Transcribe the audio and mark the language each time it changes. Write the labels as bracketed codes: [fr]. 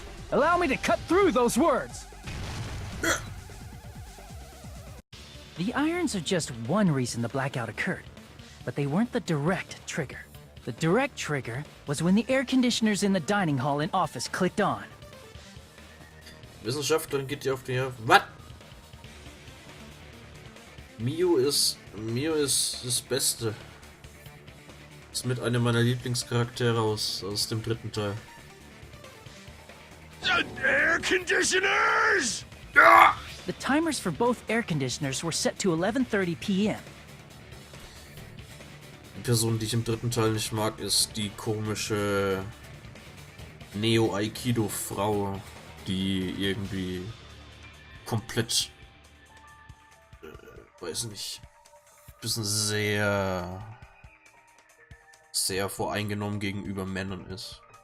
[en] Allow me to cut through those words. The irons are just one reason the blackout occurred, but they weren't the direct trigger. The direct trigger was when the air conditioners in the dining hall and office clicked on. [de] Wissenschaftlerin geht dir auf die... Was? Mio ist das Beste. Ist mit einem meiner Lieblingscharaktere aus dem dritten Teil. [en] Air conditioners! The timers for both air conditioners were set to 11:30 p.m. [de] Die Person, die ich im dritten Teil nicht mag, ist die komische Neo-Aikido-Frau, die irgendwie komplett, weiß nicht, bisschen sehr voreingenommen gegenüber Männern ist.